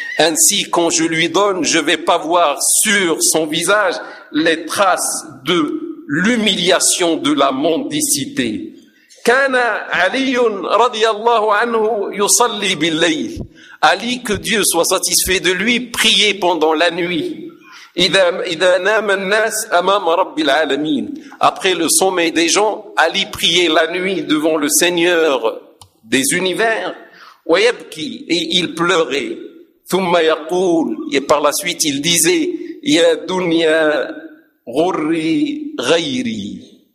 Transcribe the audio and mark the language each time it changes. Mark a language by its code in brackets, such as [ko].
[fr] Ainsi, quand je lui donne, je vais pas voir sur son visage les traces de l'humiliation de la mendicité. [ar] Kana Ali radiyallahu anhu yusalli bil layl. [fr] Ali, que Dieu soit satisfait de lui, priait pendant la nuit. [ar] إذا نام الناس أمام رب العالمين. [fr] Après le sommeil des gens, Ali priait la nuit devant le Seigneur des univers. [ar] ويبكي, [fr] et il pleurait. [ar] ثم يقول, [fr] et par la suite il disait, [ar] يا دنيا غري غيري.